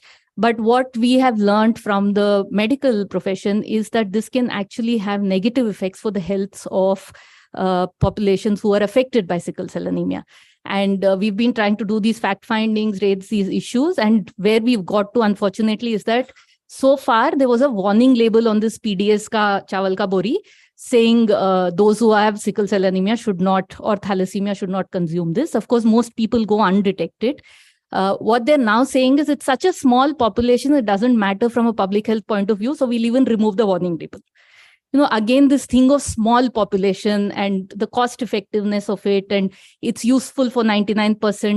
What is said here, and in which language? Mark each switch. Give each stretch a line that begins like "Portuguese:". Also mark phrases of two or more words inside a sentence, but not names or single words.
English: But what we have learned from the medical profession is that this can actually have negative effects for the health of populations who are affected by sickle cell anemia. And we've been trying to do these fact findings, raise these issues. And where we've got to, unfortunately, is that so far there was a warning label on this PDS
Hindi: का चावल का बोरी
English: saying those who have sickle cell anemia should not, or thalassemia should not consume this. Of course, most people go undetected. What they're now saying is it's such a small population, it doesn't matter from a public health point of view. So we'll even remove the warning label. Again, this thing of small population and the cost effectiveness of it, and it's useful for 99%.